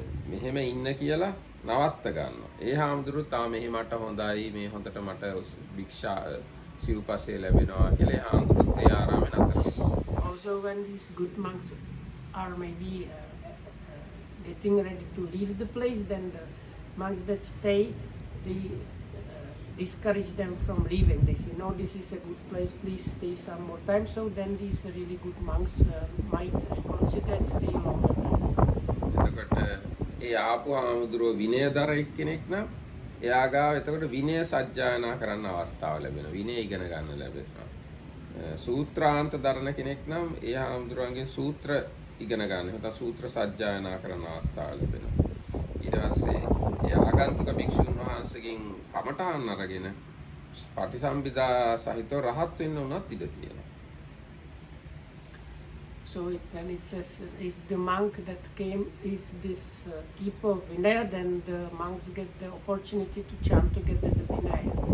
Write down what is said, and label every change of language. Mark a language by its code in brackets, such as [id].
[si] මෙහෙම ඉන්න කියලා නවත්ත ගන්නවා. ඒ හාමුදුරුවෝ තා මෙහි මට හොඳයි මේ හොඳට මට භික්ෂා සිව්පස්සේ ලැබෙනවා කියලා ඒ හාමුදුරුවෝ ඒ ආරාමේ නතර වෙනවා. [en] Also when these good monks are maybe getting ready to leave the place, then the monks that stay, they discourage them from leaving. They say, no, this is a good place, please stay some more time. So then these really good monks might consider and stay longer time. [si] එතකොට ඒ ආපු හාමුදුරුවෝ විනයදර එක්කෙනෙක් නම් එයා ගාව එතකොට විනය සජ්ජායනා කරන්න අවස්ථාව ලැබෙනවා. විනය ඉගෙන ගන්න ලැබෙනවා. සූත්‍රාන්ත දරන කෙනෙක් නම් ඒ හාමුදුරුවන්ගෙන් සූත්‍ර ඉගෙන ගන්න. නැත්නම් සූත්‍ර සජ්ජායනා කරන අවස්ථාව ලැබෙනවා. ඊට පස්සේ ඒ ආගන්තුක භික්ෂුන් වහන්සේගෙන් කමඨාන් අරගෙන පටිසම්භිදා සහිතව රහත් වෙන්න උනත් ඉඩ තියෙනවා. [en] So then it says if the monk that came is this keeper of Vinaya, then the monks get the opportunity to chant together the Vinaya.